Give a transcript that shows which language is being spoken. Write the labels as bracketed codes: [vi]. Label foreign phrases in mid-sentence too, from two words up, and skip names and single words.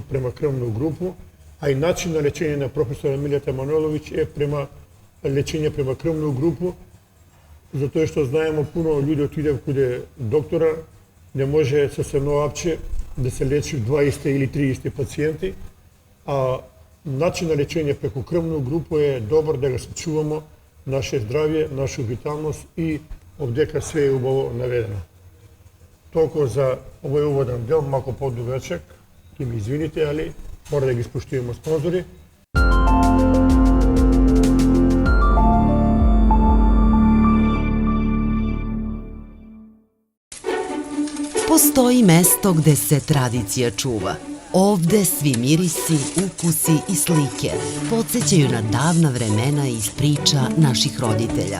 [sr] према крвну групу, [mk] а и начин на лечење на професора Милета Мануелович е [sr] према лечење према крвну групу, [mk] затоа што знаеме пуно луѓе отидев каде доктора, не може со едно апче да се лечи 20 или 30 пациенти, а начин на лечење преку [sr] крвну групу [mk] е добар да го сачуваме наше здравје, наша виталност и овдека све е убаво наведено. Толку за овој уводен дел, малку подугачек, ќе ми извините, али мора да ги споштуваме спонзори. [sr] Postoji mesto gde se tradicija čuva. Ovde svi mirisi, ukusi i slike podsjećaju na davna vremena iz priča naših roditelja.